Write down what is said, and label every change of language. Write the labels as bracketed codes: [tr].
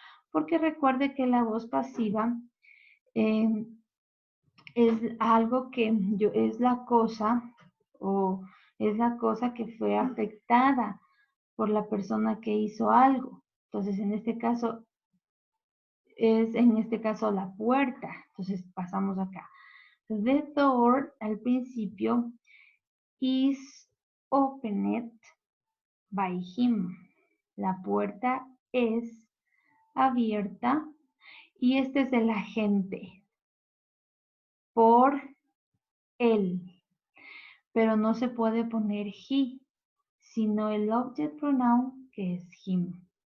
[es] Porque recuerde que la voz pasiva es algo que es la cosa o es la cosa que fue afectada por la persona que hizo algo. Entonces, en este caso, la puerta. Entonces, pasamos acá. [en] The door, al principio, is opened by him. [es] La puerta es abierta y este es el agente por él. Pero no se puede poner he, sino el object pronoun que es him.